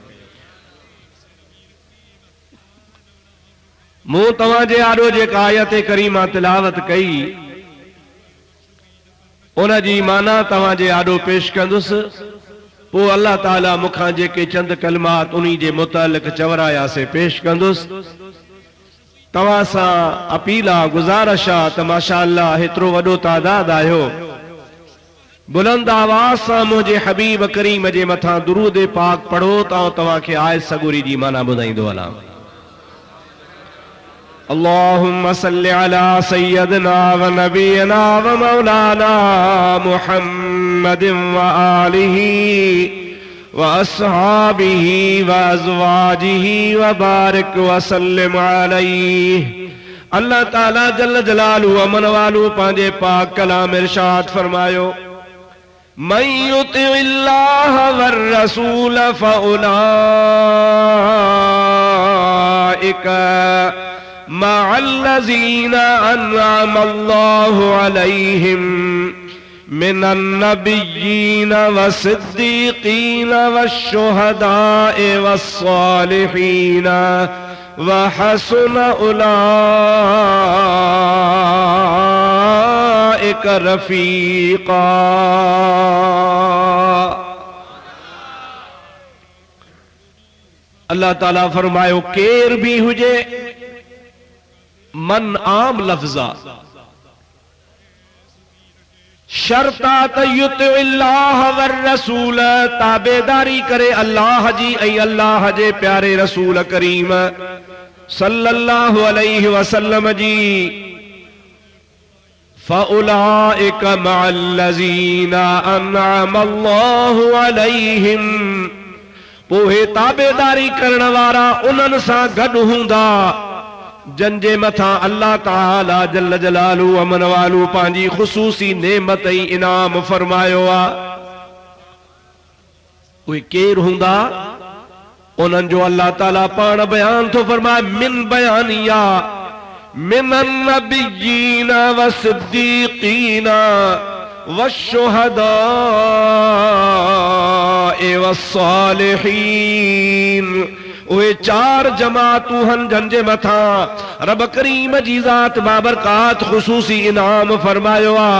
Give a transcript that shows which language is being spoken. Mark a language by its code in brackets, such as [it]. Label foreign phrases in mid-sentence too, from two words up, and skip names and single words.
[sd] मूं तव्हां जे आॾो जेका आयत करीमा तिलावत कई उन जी माना तव्हां जे आॾो पेश कंदुसि, पोइ अल्लाह ताला मूंखां जेके चंद कलमात उन्ही जे मुतालिक़ चवराया से पेश कंदुसि। तव्हां सां अपील आ, गुज़ारिश आ त माशाअल्लाह हेतिरो वॾो तादाद आहियो, बुलंद आवाज़ सां मुंहिंजे हबीब करीम जे मथां दुरूद पाक पढ़ो त तव्हां खे आयत सगोरी जी माना ॿुधाईंदो हलां। [ar] اللهم صل على سيدنا ونبينا ومولانا محمد وآله وأصحابه وأزواجه وبارك وسلم عليه. [sd] अल्लाह ताला [ar] جل جلاله وعم نواله [sd] पंहिंजे पाक कलाम इरशाद फरमायो, [ar] من يطع الله والرسول فأولئك مع الذين أنعم الله عليهم من النبيين والصديقين والشهداء والصالحين وحسن أولئك رفيقا. [sd] अल्लाह ताला फरमायो केर भी हुजे, मन आम लफ्ज़ा शर्ता [ar] يطع الله والرسول, [sd] ताबेदारी करे अल्लाह जी ऐं अल्लाह जे प्यारे रसूल करीम [ar] صلى الله عليه وسلم [sd] जी। [ar] فأولئك مع الذين أنعم الله عليهم, [sd] पोहे ताबेदारी करण वारा उन्हनि सां गॾु हूंदा जंजे मथा अल्लाह ताला [ar] جل جلاله وعم نواله [sd] पांजी खुसूसी नेमत ऐं इनाम फरमायो आ। उहे केर हूंदा? उन्हनि जो अल्लाह ताला पाण बयान थो फरमाए, [ar] من بيانية من النبيين والصديقين والشهداء والصالحين. [sd] उहे चार जमातूं हन जंजे मथा रब करीम जी ज़ात बाबरकात खुसूसी इनाम फरमायो आ।